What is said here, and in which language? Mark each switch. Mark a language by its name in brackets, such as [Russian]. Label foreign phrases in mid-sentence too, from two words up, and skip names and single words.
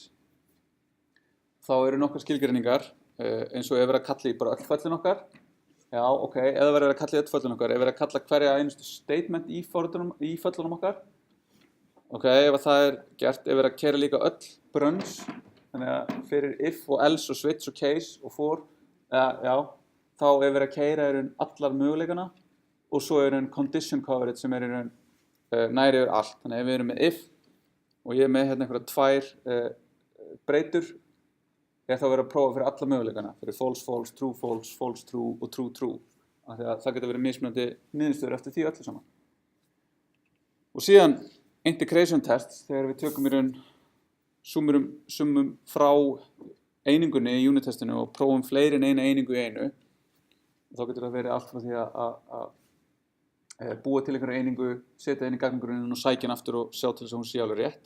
[Icelandic] Þá eru nokkrar skilgreiningar, eins og ef við erum að kalla í bara öll föllin okkar, já, ok, eða verður að kalla í öll föllin okkar, ef við erum að kalla hverja einustu statement í föllunum okkar, ok, ef það er gert, ef við erum að keyra líka öll brunns, þannig að fyrir if og else og switch og case og for, já, þá ef við erum að keyra allar möguleikana og svo [English] condition coverage [Icelandic] sem næri yfir allt. Þannig að ef við erum með if og ég er með einhverja 2 breytur, ég þá verið að prófa fyrir alla möguleikana, fyrir [English] false, false, false, true [Icelandic] og [English] true, true. [Icelandic] Af því að það getur verið mismunandi niðurstöður eftir því öllu saman. Og síðan [English] integration tests, [Icelandic] þegar við tökum summum frá einingunni í unit-testinu og prófum fleiri en eina einingu í einu. Þá getur það verið allt frá því að búa til einhverja einingu, setja inn í gagnagrunninn og sækja hann aftur og sjá til þess að hún sé alveg rétt.